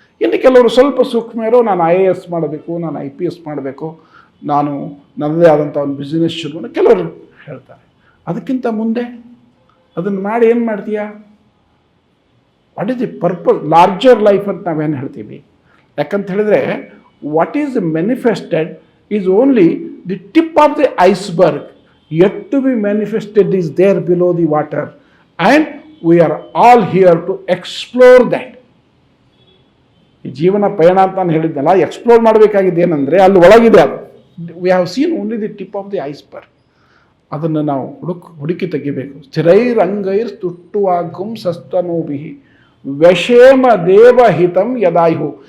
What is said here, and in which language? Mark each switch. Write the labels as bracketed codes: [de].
[kn] ಇನ್ನು ಕೆಲವರು ಸ್ವಲ್ಪ ಸೂಕ್ಷ್ಮ ಇರೋ, ನಾನು IAS ಮಾಡಬೇಕು, ನಾನು IPS ಮಾಡಬೇಕು, ನಾನು ನನ್ನದೇ ಆದಂಥ ಒಂದು ಬಿಸ್ನೆಸ್ ಶುರು ಮಾಡಿ ಕೆಲವರು ಹೇಳ್ತಾರೆ. ಅದಕ್ಕಿಂತ ಮುಂದೆ ಅದನ್ನು ಮಾಡಿ ಏನು ಮಾಡ್ತೀಯಾ, [en] what is the purpose, larger life [kn] ಅಂತ ನಾವೇನು ಹೇಳ್ತೀವಿ. ಯಾಕಂತ ಹೇಳಿದರೆ, [en] What is manifested is only the tip of the iceberg, yet to be manifested is there below the water, and we are all here to explore that. [kn] ಈ ಜೀವನ ಪಯಣ ಅಂತ ನಾನು ಹೇಳಿದ್ನಲ್ಲ, ಎಕ್ಸ್ಪ್ಲೋರ್ ಮಾಡಬೇಕಾಗಿದೆ ಏನಂದರೆ, ಅಲ್ಲಿ ಒಳಗಿದೆ ಅದು. [en] We have seen only the tip of the iceberg. [kn] ಅದನ್ನು ನಾವು ಹುಡುಕಿ ತೆಗಿಬೇಕು. [sa] ಸ್ಥಿರೈರಂಗೈಸ್ತುಷ್ಟುವಾಗುಂ ಸಸ್ತನೂಭಿಃ ವಶೇಮ ದೇವಹಿತಂ ಯದಾಯುಹು.